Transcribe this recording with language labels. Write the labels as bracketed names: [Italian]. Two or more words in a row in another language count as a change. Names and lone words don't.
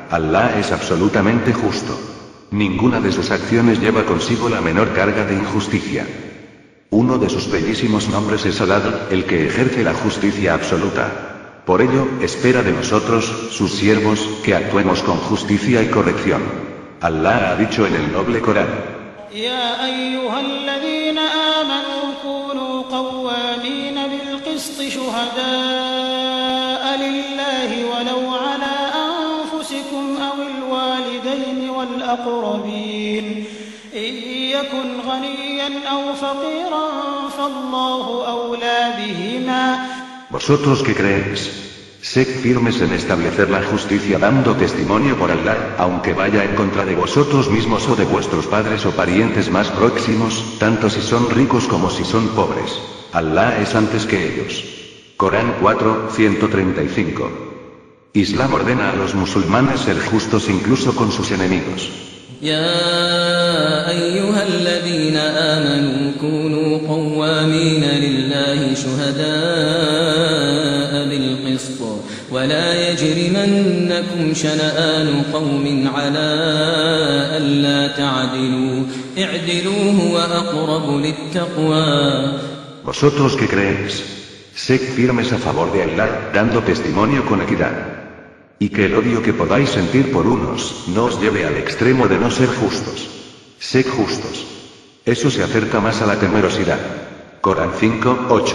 [Spanish] Allah es absolutamente justo. Ninguna de sus acciones lleva consigo la menor carga de injusticia. Uno de sus bellísimos nombres es Adl, el que ejerce la justicia absoluta. Por ello, espera de nosotros, sus siervos, que actuemos con justicia y corrección. Allah ha dicho en el noble Corán: [Arabic] يا أيها الذين آمنوا كونوا قوامين بالقسط شهداء لله ولو على أنفسكم أو الوالدين والأقربين إن يكن غنيا أو فقيرا فالله أولى بهما. [Spanish] Vosotros que creéis, sed firmes en establecer la justicia dando testimonio por Allah, aunque vaya en contra de vosotros mismos o de vuestros padres o parientes más próximos, tanto si son ricos como si son pobres. Allah es antes que ellos. Corán 4:135. Islam ordena a los musulmanes ser justos incluso con sus enemigos. [Arabic] يا أيها الذين آمنوا كونوا قوامين لله شهداء بالقسط ولا يجرمنكم شنآن قوم على ألا تعدلوا اعدلوا هو أقرب للتقوى. [Spanish] Vosotros que creéis, sed firmes a favor de Allah, dando testimonio con equidad. Y que el odio que podáis sentir por unos, no os lleve al extremo de no ser justos. Sed justos. Eso se acerca más a la temerosidad. Corán 5:8.